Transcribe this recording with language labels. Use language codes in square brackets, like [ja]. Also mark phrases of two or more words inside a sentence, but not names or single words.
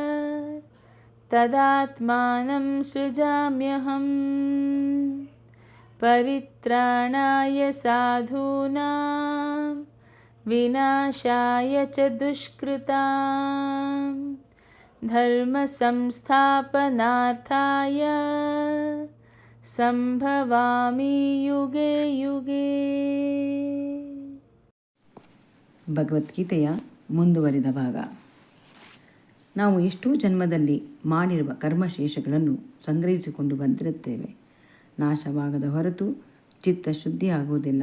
[sa] ತದಾತ್ಮಾನಂ ಸೃಜಾಮ್ಯಹಂ ಪರಿತ್ರಾಣಾಯ ಸಾಧೂನಾಂ ವಿನಾಶಾಯ ಚ ದುಷ್ಕೃತಾಂ ಧರ್ಮ ಸಂಸ್ಥಾಪನಾರ್ಥಾಯ ಸಂಭವಾಮಿ ಯುಗೆ ಯುಗೆ. [kn] ಭಗವದ್ಗೀತೆಯ ಮುಂದುವರಿದ ಭಾಗ. ನಾವು ಎಷ್ಟೋ ಜನ್ಮದಲ್ಲಿ ಮಾಡಿರುವ ಕರ್ಮಶೇಷಗಳನ್ನು ಸಂಗ್ರಹಿಸಿಕೊಂಡು ಬಂದಿರುತ್ತೇವೆ. ನಾಶವಾಗದ ಹೊರತು ಚಿತ್ತ ಶುದ್ಧಿ ಆಗುವುದಿಲ್ಲ.